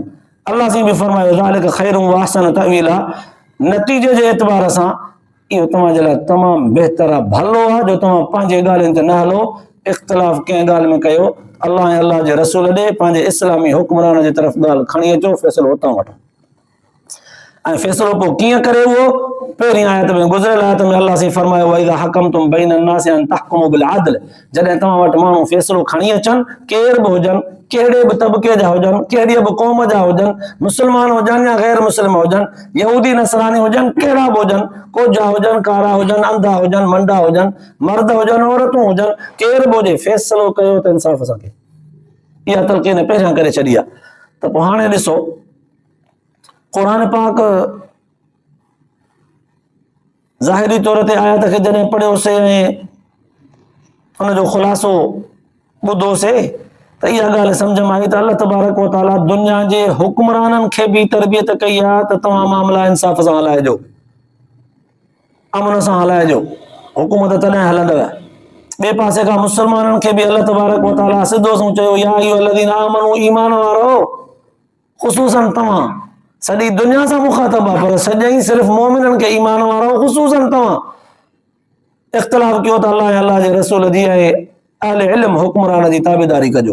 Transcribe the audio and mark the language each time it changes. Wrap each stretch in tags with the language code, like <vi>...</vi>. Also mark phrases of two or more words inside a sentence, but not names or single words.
<sd>अलाह साईं बि फरमायो</sd> <ar>ذلك خير و أحسن تأويلا,</ar> <sd>नतीजे जे एतबार सां इहो तव्हां जे लाइ तमामु बहितर आहे, भलो आहे जो तव्हां पंहिंजे ॻाल्हियुनि ते न हलो, इख़्तिलाफ़ कंहिं ॻाल्हि में कयो, अलाह ऐं अलाह जे रसूल ॾे पंहिंजे इस्लामी हुक्मरान जी तरफ़ ॻाल्हि खणी अचो, फ़ैसिलो हुतां वठो। ऐं फ़ैसिलो पोइ कीअं करे उहो पहिरीं आयत में गुज़िरियल आयत में अलाह साईं फरमायो</sd> <ar>وإذا حكمتم بين الناس أن تحكموا بالعدل,</ar> <sd>जॾहिं तव्हां वटि माण्हू फ़ैसिलो खणी अचनि, केर बि हुजनि, कहिड़े बि तबके जा हुजनि, कहिड़ी बि क़ौम जा हुजनि, मुस्लमान हुजनि या गैर मुस्लिम हुजनि, यहूदी नसरानी हुजनि, कहिड़ा बि हुजनि, कोझा हुजनि, कारा हुजनि, अंधा हुजनि, मंडा हुजनि, मर्द हुजनि, औरतूं हुजनि, केर बि हुजे, फ़ैसिलो कयो त इंसाफ़ सां कयो। इहा तलक़ीन पहिरियां करे छॾी आहे। त पोइ हाणे ॾिसो क़ुरान पाक ज़ाहिरी तौर ते आयत खे जॾहिं पढ़ियोसीं ऐं हुनजो ख़ुलासो ॿुधोसीं त इहा ॻाल्हि सम्झ में आई त अल्लाह</sd> <ar>تبارك و تعالى</ar> <sd>दुनिया जे हुक्मराननि खे बि तरबियत कई आहे त तव्हां मामला इंसाफ़ सां हलाइजो, अमन सां हलाइजो, हुकूमत तॾहिं हलंदव। ॿिए पासे खां मुस्लमाननि खे बि अल्लाह</sd> <ar>تبارك و تعالى</ar> <sd>सिधो सो चयो,</sd> <ar>يا أيها الذين آمنوا,</ar> <sd>ईमान वारो, ख़ुसूसन तव्हां, सॼी दुनिया सां मुखातब आहे, पर सॼई सिर्फ़ु मोमिननि खे ईमान वारो, ख़ुसूसन तव्हां इख़्तिलाफ़ कयो त अलाह ऐं अलाह जे रसूल जी ऐं अहले इल्म हुक्मरान जी ताबेदारी कजो।</sd>